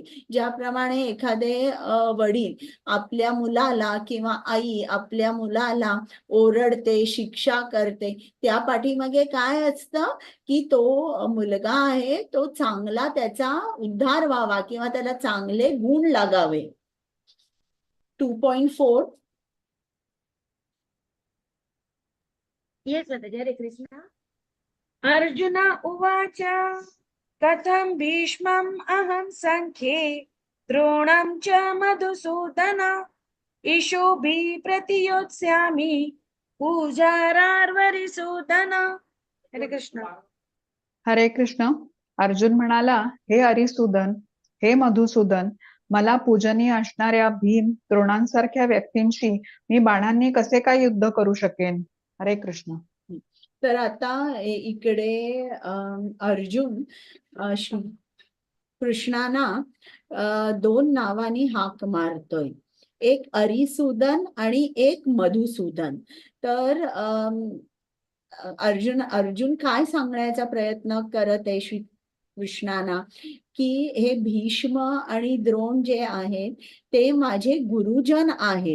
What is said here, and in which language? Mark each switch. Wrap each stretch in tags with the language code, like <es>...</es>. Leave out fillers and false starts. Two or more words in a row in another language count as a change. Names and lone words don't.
<mr>ज्याप्रमाणे एखादे वडील आपल्या मुलाला किंवा आई आपल्या मुलाला ओरडते, शिक्षा करते, त्या पाठीमागे काय असतं की तो मुलगा आहे तो चांगला, त्याचा उद्धार व्हावा किंवा त्याला चांगले गुण लागावे. 2.4. येस माताजी. हरे कृष्ण.</mr> <sa>अर्जुन उवाच कथं भीष्मम् अहं संख्ये द्रोणं च मधुसूदन ईशोभिः प्रतियोत्स्यामि पूजारार्वरिसूदन.</sa> <mr>हरे कृष्ण. हरे कृष्ण. अर्जुन म्हणाला, हे अरिसूदन, हे मधुसूदन, मला पूजनीय असणाऱ्या भीम, द्रोणांसारख्या व्यक्तींशी मी बाणांनी कसे काय युद्ध करू शकेन? हरे कृष्ण. तर आता इकडे अर्जुन श्री कृष्णाना दोन नावानी हाक मारतोय, एक अरिसूदन आणि एक मधुसूदन. तर अर्जुन काय सांगण्याचा प्रयत्न करत आहे श्री कृष्णाना, की हे भीष्म आणि द्रोण जे आहेत ते माझे गुरुजन आहेत.</mr>